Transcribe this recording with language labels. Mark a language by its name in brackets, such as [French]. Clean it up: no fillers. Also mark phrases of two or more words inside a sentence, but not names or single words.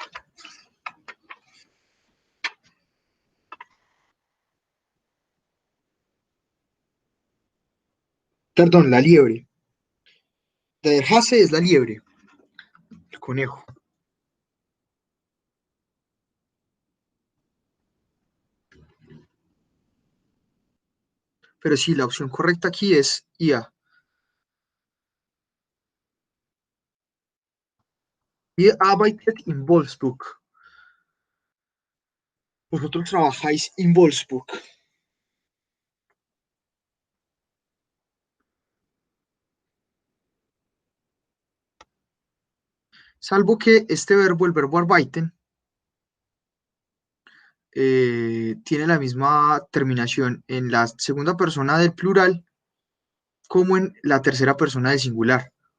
[Spanish] Perdón, la liebre. [German] De Hase [Spanish] es la liebre, el conejo. Pero sí, la opción correcta aquí es IA. [German] Ihr arbeitet in Wolfsburg. [Spanish] Vosotros trabajáis en Wolfsburg. Salvo que este verbo, el verbo arbeiten, tiene la misma terminación en la segunda persona del plural como en la tercera persona del singular.